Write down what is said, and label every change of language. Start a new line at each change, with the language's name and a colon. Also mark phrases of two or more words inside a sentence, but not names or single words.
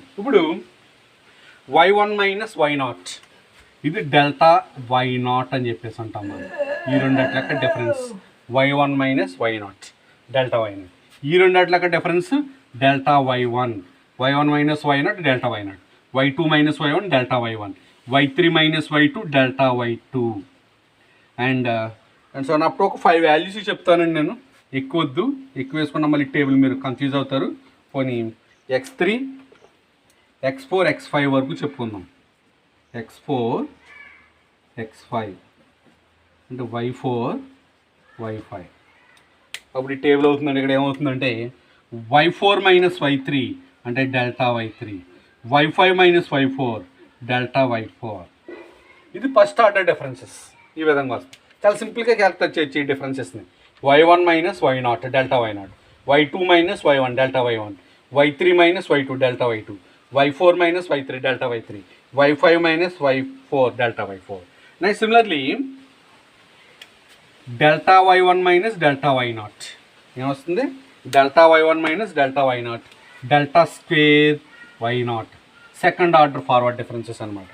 Telugu: ఇప్పుడు y1 మైనస్ y0 ఇది డెల్టా y0 అని చెప్పేసి అంటాం మనం. ఈ రెండిట్లక
English: difference y1 minus y0 delta y0.
Telugu: ఈ రెండిట్లక
English: difference delta y1 minus y0 delta y0, y2 minus y1 delta y1, y3 minus y2 delta y2 and so
Telugu: అప్పుడు ఒక
English: 5 values
Telugu: చెప్తానండి నేను. ఎక్కువ వద్దు, ఎక్కువ వేసుకున్న మళ్ళీ టేబుల్ మీరు కన్ఫ్యూజ్ అవుతారు. పోనీ x3 x4 x5 వరకు చెప్పుకుందాం. x4 x5 అంటే y4 y5. అప్పుడు ఈ టేబుల్ అవుతుందండి. ఇక్కడ ఏమవుతుందంటే y4 మైనస్ y3 అంటే డెల్టా y3,
English: y5 minus y4 delta y4.
Telugu: ఇది
English: first order differences.
Telugu: ఈ విధంగా వస్తుంది. చాలా సింపుల్గా క్యాలిక్యులేట్ చేయొచ్చు ఈ డిఫరెన్సెస్ని.
English: y1 minus y0 delta y0, y2 minus y1 delta y1, y3 minus y2 delta y2, y4 minus y3 delta y3, y5 minus y4 delta y4. next similarly delta y1 minus delta y0 ఏమొస్తుంది? delta y1 minus delta y0 delta square y0. second order forward differences అనమాట.